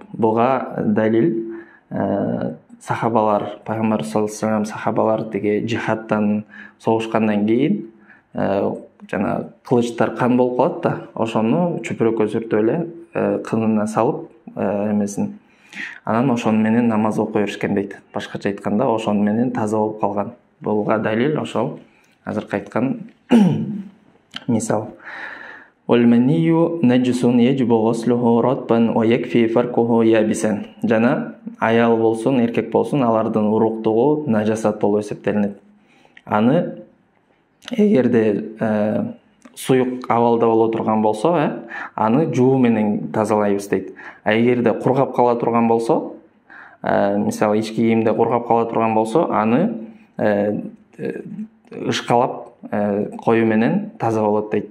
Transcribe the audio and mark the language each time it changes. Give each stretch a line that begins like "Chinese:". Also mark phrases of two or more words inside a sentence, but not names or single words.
Kyrgyz: Буга далил сахабалар, Пайгамбар
Arabic: صلى الله عليه وسلم
Kyrgyz: сахабалар тиги жихадтан согушкандан кийин жана кылычтар кан болуп калат да, ошону чүпүрөккө сүртүп эле кынына салып эмесин, анан ошону менен намаз окуй беришкен дейт. Башкача айтканда, ошону менен таза болуп калган. Буга далил ошол азыркы айткан мисал.
Arabic: والمني نجس يجب غسله رطبا ويكفي فركه يابسا.
Kyrgyz: Жана аял болсун, эркек болсун, алардын уруктугу нажасат болуп эсептелинет. Аны эгерде суюк абалда боло турган болсо, аны жуу менен тазалайбыз дейт. А эгерде кургап кала турган болсо, мисалы ички кийимде кургап кала турган болсо, аны ышкалап коюу менен таза болот дейт.